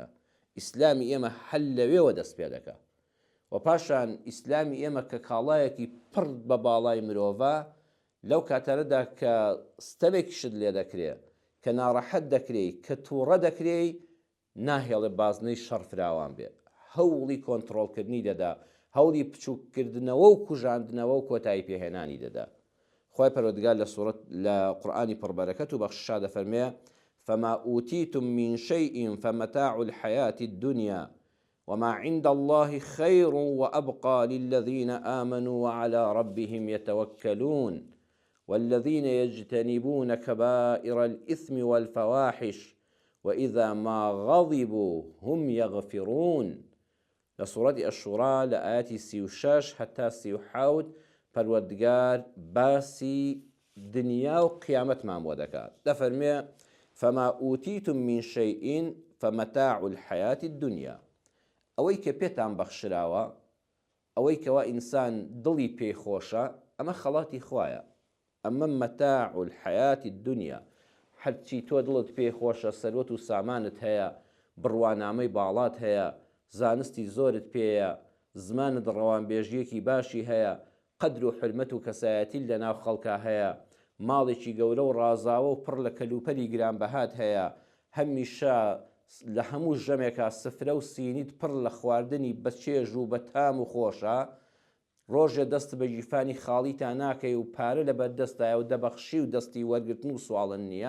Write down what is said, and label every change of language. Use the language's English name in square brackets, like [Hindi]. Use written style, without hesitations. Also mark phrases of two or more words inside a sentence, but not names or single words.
[Central Kurdish] ئیسلامی ئێمە هەل لەوێوە دەست پێ دەکا. و پاشان ئیسلامی ئێمە کە کاڵایەکی پڕ بە باڵای مرۆڤە، لەو کاتەرەدا کە ستەمێکیشت لێ دەکرێ، کە ناڕەحەت دەکرێ، کە تووڕە دەکرێ، ناهێڵێ بازنەی شەڕ فراوان بێ، هەوڵی کۆنتڕۆڵکردنی دەدا، هەوڵی بچووکردنەوە و کوژاندنەوە و کۆتایی پێهێنانی دەدا. خوای پەروەردگار لە قورئانی پڕبەرەکەت و بەخشا دەفەرمێ [Arabic] فما أوتيتم من شيء فمتاع الحياة الدنيا وما عند الله خير وأبقى للذين آمنوا وعلى ربهم يتوكلون والذين يجتنبون كبائر الإثم والفواحش وإذا ما غضبوا هم يغفرون. لسورة الشورى لآيات 36 حتى 37 [Central Kurdish] پەروەردگار باسی دنیا و قیامەت مام بۆ دەکات. [Arabic] دەفەرمێ فما أوتيتم من شيء فمتاع الحياة الدنيا. [Central Kurdish] ئەوەی کە پێتان بەخشراوە، ئەوەی کەوا ئینسان دڵی پێی خۆشە، ئەمە خەڵاتی خوایە، ئەمە [Arabic] مەتاع الحياة الدنيا. [Central Kurdish] هەرچی تۆ دڵت پێی خۆشە، سەروەت و سامانت هەیە، بڕوانامەی باڵات هەیە، زانستی زۆرت پێیە، زمانت ڕەوانبێژیەکی باشی هەیە، قەدر و حرمەت و کەسایەتی لە ناو خەڵکا هەیە، ماڵێکی گەورە و ڕازاوە و پڕ لە کەلوپەلی گرانبەهات هەیە، هەمیشە لە هەموو ژەمێکە سفرە و سینیت پڕ لە خواردنی بە چێژ و بە تام و خۆشە، ڕۆژێ دەست بە ژیفانی خاڵیتان ناکەی و پارە لە بەردەستایە و دەبەخشی و دەستی وەرگرتن و سواڵن نییە.